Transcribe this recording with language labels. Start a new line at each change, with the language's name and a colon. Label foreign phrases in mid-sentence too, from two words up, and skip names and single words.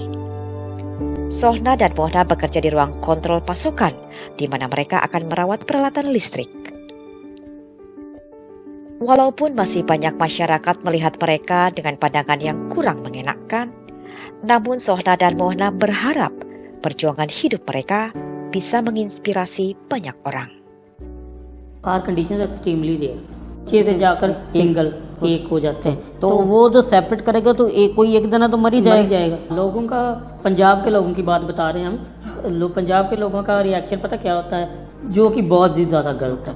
Indonesian: Sohna dan Mohna bekerja di ruang kontrol pasokan, di mana mereka akan merawat peralatan listrik. Walaupun masih banyak masyarakat melihat mereka dengan pandangan yang kurang mengenakan, namun Sohna dan Mohna berharap perjuangan hidup mereka bisa menginspirasi banyak orang.
English: car condition extremely rare
Hindi: 6 से जाकर सिंगल एक हो जाते हैं, तो वो जो सेपरेट करेगा तो कोई एक जना तो मर ही जाएगा। लोगों का, पंजाब के लोगों की बात बता रहे हैं हम, पंजाब के लोगों का रिएक्शन पता क्या होता है, जो कि बहुत ही ज्यादा गलत है।